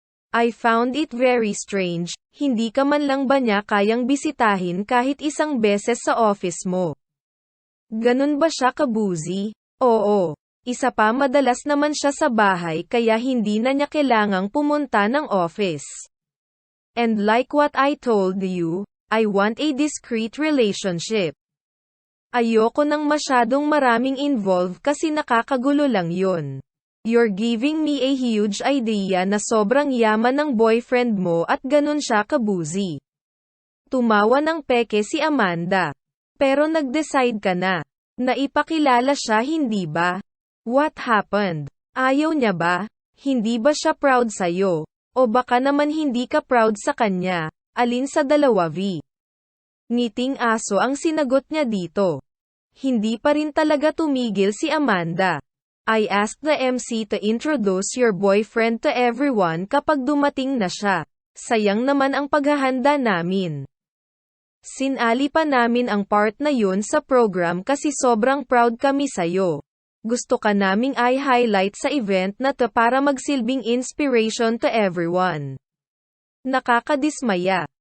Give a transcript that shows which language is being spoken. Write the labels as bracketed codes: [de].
[en] I found it very strange, [tl] hindi ka man lang ba niya kayang bisitahin kahit isang beses sa office mo? Ganun ba siya kabuzi? Oo. Isa pa madalas naman siya sa bahay kaya hindi na niya kailangang pumunta ng office. [en] And like what I told you, I want a discreet relationship. [tl] Ayoko nang masyadong maraming involved kasi nakakagulo lang yun. [en] You're giving me a huge idea [tl] na sobrang yaman ng boyfriend mo at ganun siya kabuzi. Tumawa ng peke si Amanda. Pero nag-decide ka na. Naipakilala siya hindi ba? [en] What happened? [tl] Ayaw niya ba? Hindi ba siya proud sa'yo? O baka naman hindi ka proud sa kanya? Alin sa dalawa Ngiting aso ang sinagot niya dito. Hindi pa rin talaga tumigil si Amanda. [en] I asked the MC to introduce your boyfriend to everyone [tl] kapag dumating na siya. Sayang naman ang paghahanda namin. Sinali pa namin ang part na yun sa program kasi sobrang proud kami sa'yo. Gusto ka naming i-highlight sa event na to para magsilbing inspiration to everyone. Nakakadismaya.